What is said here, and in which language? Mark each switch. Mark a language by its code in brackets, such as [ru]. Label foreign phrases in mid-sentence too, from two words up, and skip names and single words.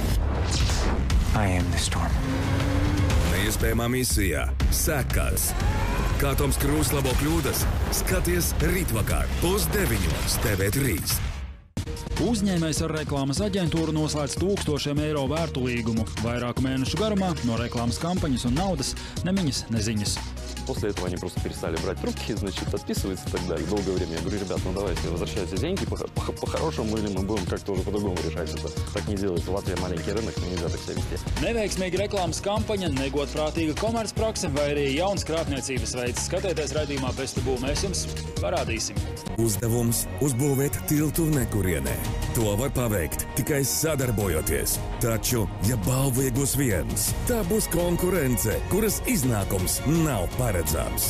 [lv] Neiespējamā misijā sekas. Kā Toms Krūss labo kļūdas, skaties rītvakar 8:30 TV3. Uzņēmējs ar reklāmas aģentūru noslēdz 1000 eiro vērtu līgumu. Vairāku mēnešu garumā no reklāmas kampaņas un naudas nemiņas, neziņas. [ru] После этого они просто перестали брать трубки, значит, отписываются и так далее. Долгое время я говорю, ребят, ну давайте возвращайте деньги по-хорошему, или мы будем как-то уже по-другому решать это. Так не делается. Латвия маленький рынок, нельзя так себя вести. [lv] Neveiksmīga reklāmas kampaņa, negodprātīga komercprakse vai arī jauns krāpniecības veids. Skatieties raidījumā Bez tabū, mēs jums parādīsim. Uzdevums uzbūvēt tiltu nekurienē. To var paveikt tikai sadarbojoties. Taču, ja balvu iegūs viens, tā būs konkurence, kuras iznākums nav paredzams.